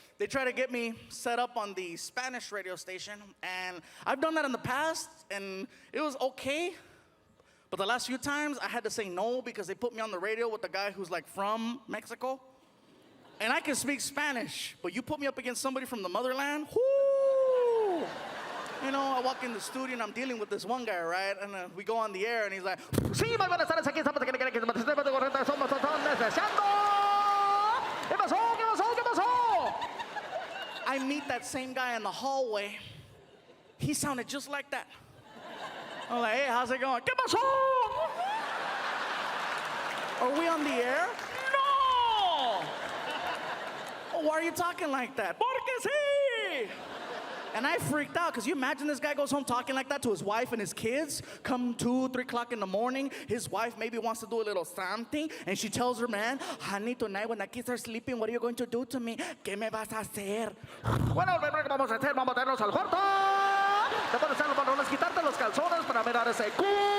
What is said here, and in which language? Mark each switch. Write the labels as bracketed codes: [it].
[en] They try to get me set up on the Spanish radio station, and I've done that in the past, and it was okay. But the last few times, I had to say no because they put me on the radio with the guy who's like from Mexico. And I can speak Spanish, but you put me up against somebody from the motherland, whoo! You know, I walk in the studio and I'm dealing with this one guy, right? And we go on the air and he's like, [es] sí, muy buenas tardes, aquí estamos, ¿Qué pasó? [en] I meet that same guy in the hallway. He sounded just like that. I'm like, hey, how's it going? [es] ¿Qué pasó? [en] Are we on the air? No! Oh, why are you talking like that? [es] Porque sí! [en] And I freaked out, because you imagine this guy goes home talking like that to his wife and his kids, come 2, 3 o'clock in the morning, his wife maybe wants to do a little something, and she tells her man, honey, tonight when the kids are sleeping, what are you going to do to me? [es] ¿Qué me vas a hacer? Bueno, ¿qué vamos a hacer? Vamos a meternos al cuarto. Te pones los pantalones, quitarte los calzones para mirar ese culote.